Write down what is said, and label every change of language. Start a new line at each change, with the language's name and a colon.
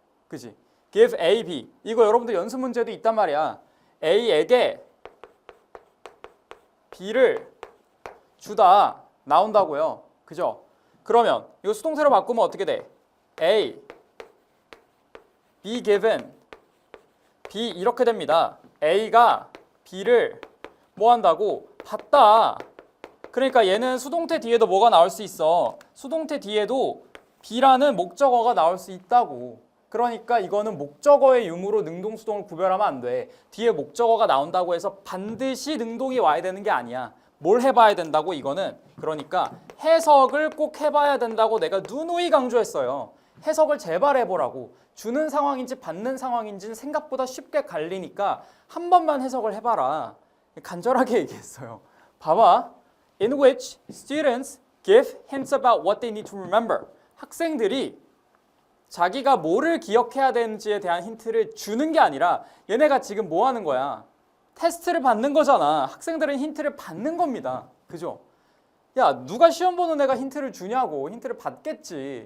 Korean: 그지? give A, B. 이거 여러분들 연습 문제도 있단 말이야. A에게 B를 주다 나온다고요. 그죠? 그러면 이거 수동태로 바꾸면 어떻게 돼? A, B given, B 이렇게 됩니다. A가 B를 뭐 한다고? 받다. 그러니까 얘는 수동태 뒤에도 뭐가 나올 수 있어? 수동태 뒤에도 B라는 목적어가 나올 수 있다고. 그러니까 이거는 목적어의 유무로 능동수동을 구별하면 안 돼. 뒤에 목적어가 나온다고 해서 반드시 능동이 와야 되는 게 아니야. 뭘 해봐야 된다고 이거는. 그러니까 해석을 꼭 해봐야 된다고 내가 누누이 강조했어요. 해석을 제발 해보라고. 주는 상황인지 받는 상황인지는 생각보다 쉽게 갈리니까 한 번만 해석을 해봐라. 간절하게 얘기했어요. 봐봐.
English: In which students give hints about what they need to remember.
Korean: 학생들이 자기가 뭐를 기억해야 되는지에 대한 힌트를 주는 게 아니라 얘네가 지금 뭐 하는 거야? 테스트를 받는 거잖아. 학생들은 힌트를 받는 겁니다. 그죠? 야, 누가 시험 보는 애가 힌트를 주냐고. 힌트를 받겠지.